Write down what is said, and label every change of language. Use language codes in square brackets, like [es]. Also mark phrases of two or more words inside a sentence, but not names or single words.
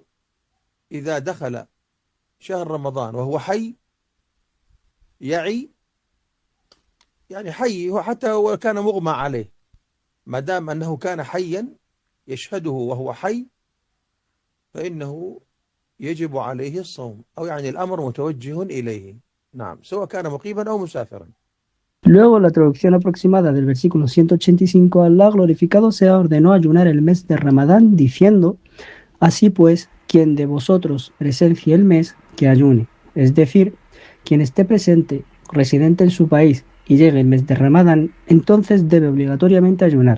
[ar] إذا دخل شهر رمضان وهو حي يعي، يعني حي هو حتى لو كان مغمى عليه، ما دام أنه كان حيا يشهده وهو حي فإنه يجب عليه الصوم، أو يعني الأمر متوجه إليه، نعم، سواء كان مقيما أو مسافرا. [es] Luego, la traducción aproximada del versículo 185, Allah glorificado sea ordenó ayunar el mes de Ramadán diciendo: así pues, quien de vosotros presencie el mes, que ayune. Es decir, quien esté presente, residente en su país, y llegue el mes de Ramadán, entonces debe obligatoriamente ayunar.